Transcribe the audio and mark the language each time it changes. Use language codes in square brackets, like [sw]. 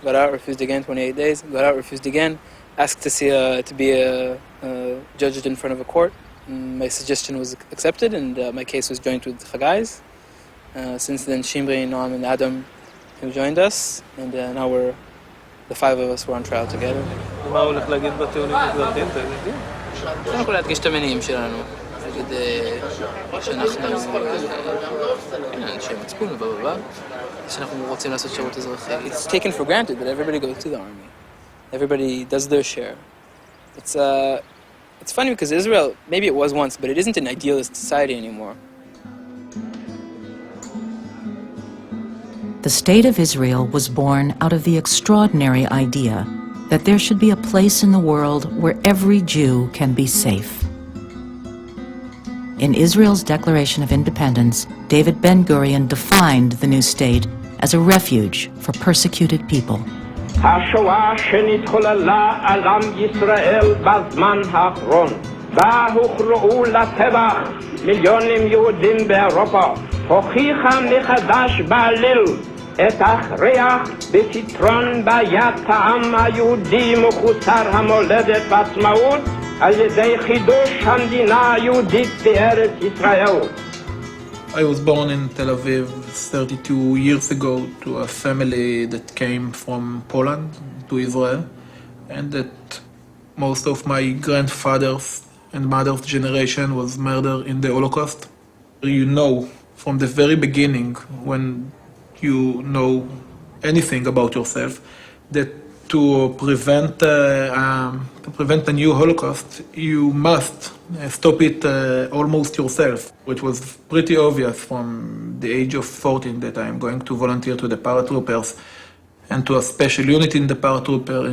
[en] Got out, refused again, 28 days. Got out, refused again. Asked to see to be judged in front of a court. My suggestion was accepted, and my case was joined with Chagai's. Since then, Shimri, Noam, and Adam have joined us, and now the five of us were on trial together. [he] מה הוא הולך להגיד בטיעונים הגדולים? קודם כל להדגיש את המניעים שלנו. להגיד שאנחנו אנשי מצפון ובבא, שאנחנו רוצים לעשות שירות אזרחי. [en] It's taken for granted that everybody goes to the army. Everybody does their share. It's funny because Israel, maybe it was once, but it isn't an idealist society anymore. The State of Israel was born out of the extraordinary idea that there should be a place in the world where every Jew can be safe. In Israel's Declaration of Independence, David Ben-Gurion defined the new state as a refuge for persecuted people. [he] השואה שנתחוללה על עם ישראל בזמן האחרון, בה הוכרעו לטבח מיליונים יהודים באירופה, הוכיחה מחדש בעליל את ההכרח בפתרון בעיית העם היהודי מחוסר המולדת ועצמאות על ידי חידוש המדינה היהודית בארץ ישראל. [en] I was born in Tel Aviv 32 years ago to a family that came from Poland to Israel, and that most of my grandfather's and mother's generation was murdered in the Holocaust. You know from the very beginning, when you know anything about yourself, that to prevent a new Holocaust, you must stop it almost yourself, which was pretty obvious from the age of 14 that I am going to volunteer to the paratroopers and to a special unit in the paratrooper.